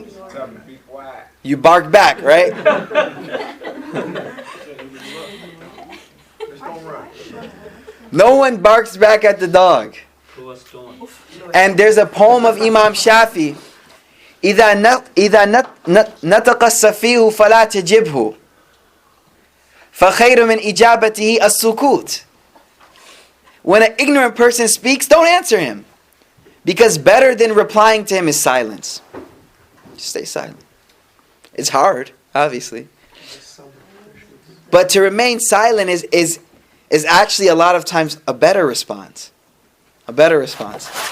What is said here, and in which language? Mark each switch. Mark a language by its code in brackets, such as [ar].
[en] Tell him to be quiet. You bark back, right? Just don't run. No one barks back at the dog. Throw a stone. And there's a poem of Imam Shafi. [ar] إذا نطق السفيه فلا تجبه فخير من إجابته السكوت. [en] When an ignorant person speaks, don't answer him. Because better than replying to him is silence. Just stay silent. It's hard, obviously. But to remain silent is actually a lot of times a better response. A better response.